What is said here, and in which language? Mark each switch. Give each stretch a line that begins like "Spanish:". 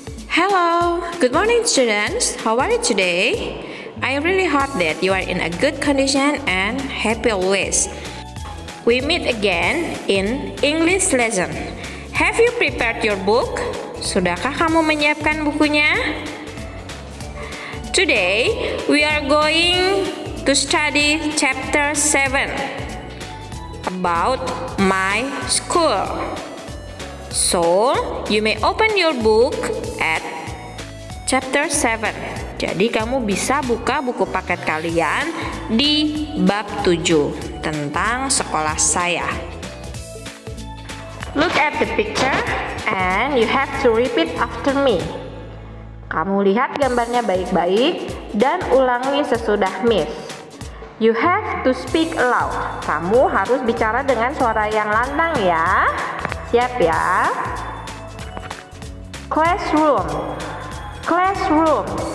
English: Hello, good morning students. How are you today? I really hope that you are in a good condition and happy always. We meet again in English lesson. Have you prepared your book?
Indonesian: Sudahkah kamu menyiapkan bukunya?
English: Today we are going to study chapter 7 about my school. So, you may open your book at chapter 7.
Indonesian: Jadi kamu bisa buka buku paket kalian di bab 7 tentang sekolah saya.
English: Look at the picture and you have to repeat after me.
Indonesian: Kamu lihat gambarnya baik-baik dan ulangi sesudah Miss.
English: You have to speak aloud.
Indonesian: Kamu harus bicara dengan suara yang lantang ya. Siap ya?
English: Classroom. Classroom.